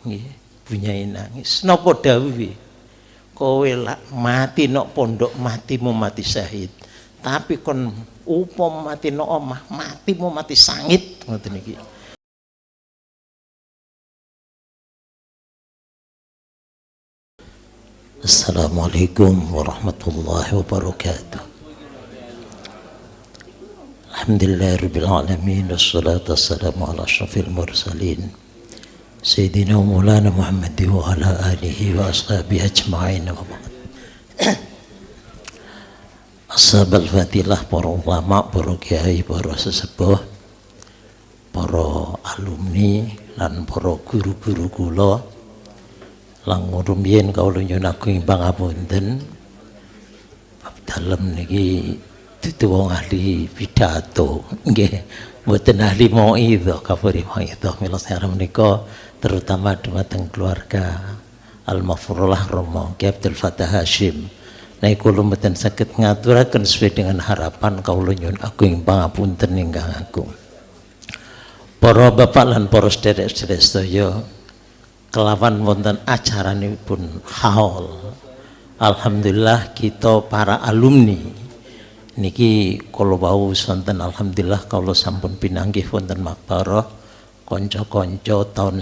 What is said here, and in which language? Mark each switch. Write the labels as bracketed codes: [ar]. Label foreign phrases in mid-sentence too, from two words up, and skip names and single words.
[jv] nggih bunyai nangis napa dawuhe kowe lak mati nok pondok matimu mati syahid tapi kon upam mati nok omah matimu mati sangit ngoten iki. [ar] السلام عليكم ورحمة الله وبركاته. الحمد لله رب العالمين والصلاة والسلام على أشرف المرسلين سيدنا ومولانا محمد وعلى آله وأصحابه أجمعين وبعد. أصحاب الفضيلة, [jv] para ulama, para kiai, para sesepuh, para alumni lan para guru-guru kula lang rumiyin kawula nyuwun agung pangapunten dalem niki dudu wong ahli pidato nggih mboten ahli mauidhah kafuri mauidhah mila sareng menika terutama dumateng keluarga Al-Mafrulah Romo Ki Abdul Fattah Hashim nek kula mboten saged ngaturaken [id] sesuai dengan harapan [jv] kawula nyuwun agung pangapunten ingkang agung. Para bapak lan para sedherek-sedherek sedaya kelawan wonten acaranipun haul alhamdulillah kita para alumni niki kula wau wonten alhamdulillah kula sampun pinanggih wonten makbarah kanca-kanca taun